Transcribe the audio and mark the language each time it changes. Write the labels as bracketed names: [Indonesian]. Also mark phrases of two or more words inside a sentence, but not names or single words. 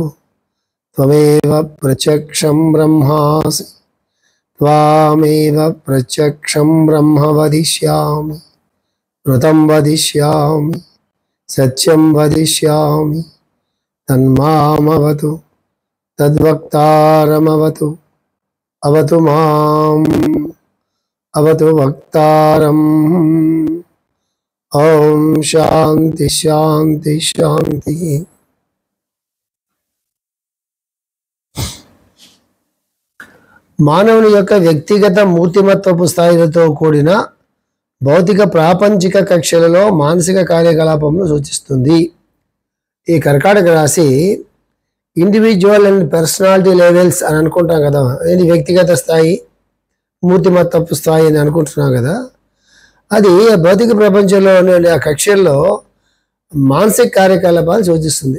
[Sanskrit] त्वमेव प्रत्यक्षं ब्रह्मासि त्वामेव प्रत्यक्षं ब्रह्म वदिष्यामि ऋतं वदिष्यामि सत्यं वदिष्यामि तन्मामवतु तद्वक्तारमवतु अवतु माम् अवतु वक्तारम् ओम शांति शांति शांति। [Telugu] మానవుని యొక్క వ్యక్తిగత మూర్తిమత్వపు స్థాయిలతో కూడిన భౌతిక ప్రాపంచిక కక్షలలో మానసిక కార్యకలాపంను సూచిస్తుంది. ఈ కర్కాటక రాశి [English] individual and personality levels [Telugu] అని అనుకుంటాం కదా, ఇది వ్యక్తిగత స్థాయి మూర్తిమత్వపు స్థాయి అని అనుకుంటున్నాం కదా, అది భౌతిక ప్రపంచంలో ఉండే ఆ కక్షల్లో మానసిక కార్యకలాపాలు సూచిస్తుంది.